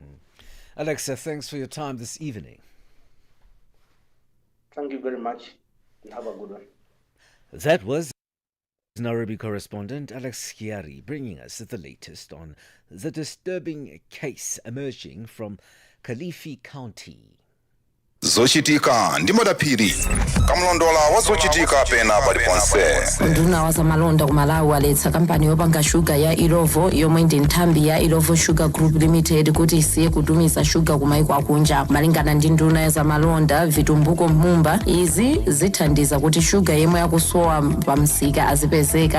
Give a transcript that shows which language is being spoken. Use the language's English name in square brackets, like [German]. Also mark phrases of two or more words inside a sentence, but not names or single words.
[English] Alexa, thanks for your time this evening. Thank you very much and have a good one. That was Nairobi correspondent Alex Chiari bringing us the latest on the disturbing case emerging from Kilifi County. [Nyanja] zochitika ndi madaphiri kamlondola wazochitika pena paliponse. nduna wa zamalonda ku Malawi waletsa kampani yopanga shuga ya Irovo yomwe ndi nthambi ya Irovo Sugar Group Limited kuti isiye kutumiza shuga ku maiko akunja. Malingana ndi nduna ya zamalonda Vitumbuko Mumba, izi zithandiza kuti shuga yemwe yakusowa pa msika azipezeka.